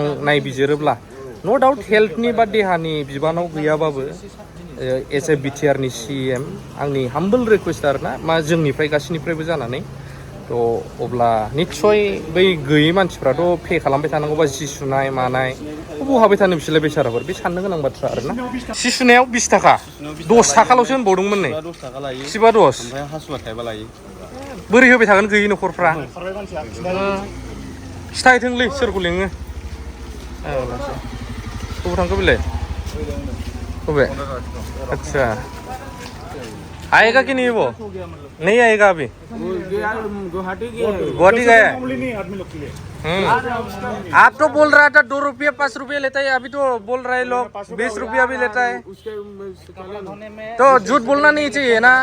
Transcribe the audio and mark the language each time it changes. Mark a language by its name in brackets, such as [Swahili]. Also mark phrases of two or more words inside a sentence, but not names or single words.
[Bodo] नायबिजिरोब्ला [English] no doubt [Bodo] हेल्थनि बा देहानि बिबानाव गैयाबाबो एस ए बिटिआरनि CM आंनि [English] humble request [Bodo] आरोना मा जोंनिफ्राय गासैनिफ्रायबो जानानै थ' अब्ला निस्सय बै गैयै मानसिफ्राथ' पे खालामबाय थानांगौ बा जि सुनाय मानाय बहाबाय थानो बिसोरलाय बेसाराफोर बे साननो गोनां बाथ्रा आरोना सि सुनायाव 20 टाका 10 टाकाल'सो होनबावदोंमोन नै 10 टाका लायो सिबा 10 ओमफ्राय हासुआ थाइबा लायो बोरै होबाय थागोन गैयै न'खरफ्रा खिथाहैथोंलै सोरखौ लिङो बबाव थांखो बेलाय बबे [Hindi] अच्छा आएगा कि नहीं वो नहीं आएगा अभी गुवाहाटी गुवाहाटी गया है आप तो बोल रहा था 2 रुपये 5 रुपये लेता है अभी तो बोल रहे लोग 20 रुपया भी लेता है तो झूठ बोलना नहीं चाहिए ना